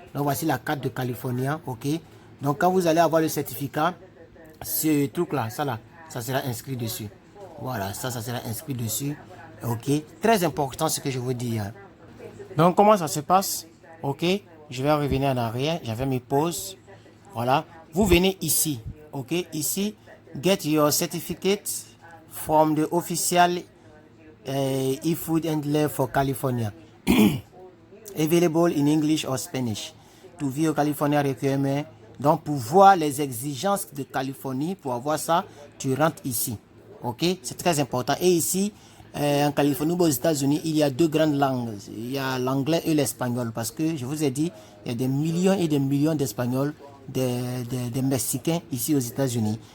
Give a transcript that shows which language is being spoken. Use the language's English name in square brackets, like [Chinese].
[French] Donc, voici la carte de California. Ok. Donc, quand vous allez avoir le certificat, ce truc-là, ça sera inscrit dessus. Voilà, ça sera inscrit dessus. Ok. Très important ce que je vous dis. Hein. Donc, comment ça se passe? Ok. Je vais revenir en arrière. J'avais mes pauses. Voilà. Vous venez ici. Ok. [English] Ici, get your certificate from the official e-food handler for California. Available in English or Spanish. To view California requirement. [French] Donc, pour voir les exigences de Californie, pour avoir ça, tu rentres ici. Ok? C'est très important. Et ici, en Californie ou aux États-Unis, il y a deux grandes langues. Il y a l'anglais et l'espagnol. Parce que, je vous ai dit, il y a des millions et des millions d'Espagnols, des Mexicains ici aux États-Unis.